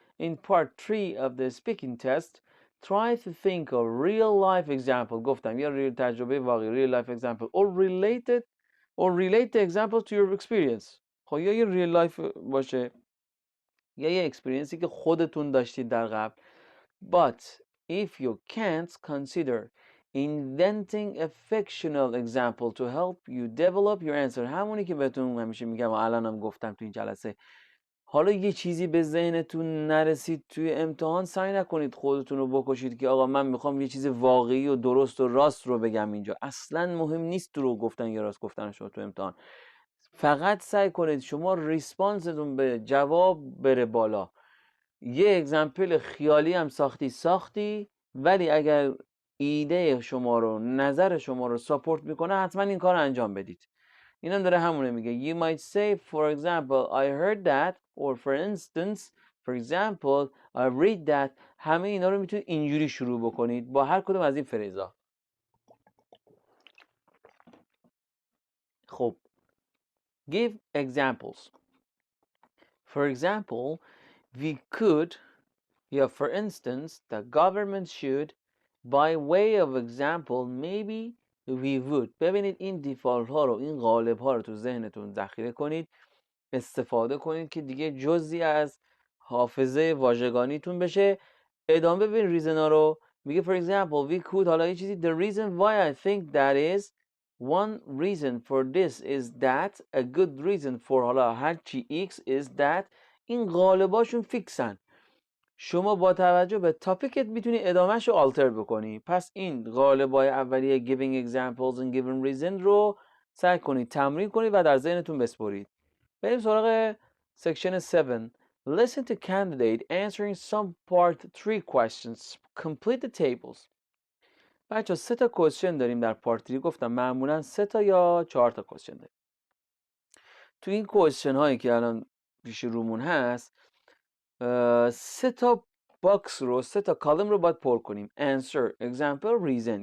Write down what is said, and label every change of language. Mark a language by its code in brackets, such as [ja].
[en] In part 3 of the speaking test, try to think of real life example. [fa] گفتم یا تجربه واقعی [en] real life example or relate the example to your experience. [fa] خب یا یه real life باشه یا یه experienceی که خودتون داشتید در قبل. [en] But if you can't, consider inventing a fictional example to help you develop your answer. [fa] همونی که بهتون همیشه میگم و الانم گفتم تو این جلسه. حالا یه چیزی به ذهنتون نرسید توی امتحان، سعی نکنید خودتون رو بکشید که آقا من میخوام یه چیز واقعی و درست و راست رو بگم اینجا. اصلا مهم نیست دروغ گفتن یا راست گفتن شما تو امتحان. فقط سعی کنید شما ریسپانستون به جواب بره بالا. یه اگزمپل خیالی هم ساختی ولی اگر ایده شما رو، نظر شما رو ساپورت میکنه حتما این کار رو انجام بدید. اینم داره همونه میگه. [en] You might say for example I heard that or for instance for example I read that. [fa] همه اینا رو میتونید اینجوری شروع بکنید با هر کدوم از این فریزا. [en] خب give examples. For example we could یا for instance the government should. By way of example maybe we would. [fa] ببینید این دیفالت ها رو، این غالب ها رو تو ذهنتون ذخیره کنید، استفاده کنید که دیگه جزئی از حافظه واژگانیتون بشه. ادامه ببین ریزن ها رو. میگه [en] for example we could، [fa] حالا یه چیزی [en] the reason why I think that is one reason for this is that a good reason for [fa] حالا هرچی [en] x is that. [fa] این غالباشون فیکسن. شما با توجه به تاپیکت میتونی ادامهش رو آلتر بکنی. پس این غالبای اولیه [en] giving examples and giving reason [fa] رو سعی کنید تمرین کنید و در ذهنتون بسپرید. بریم سراغ section 7. [en] Listen to candidate answering some part 3 questions. Complete the tables. [fa] بچه 3 تا کوشن داریم در پارت 3. گفتم معمولا 3 تا یا 4 تا کوشن داریم. تو این کوشن هایی که الان پیش رومون هست 3 تا باکس رو 3 تا کالم رو باید پر کنیم. [en] answer, example, reason.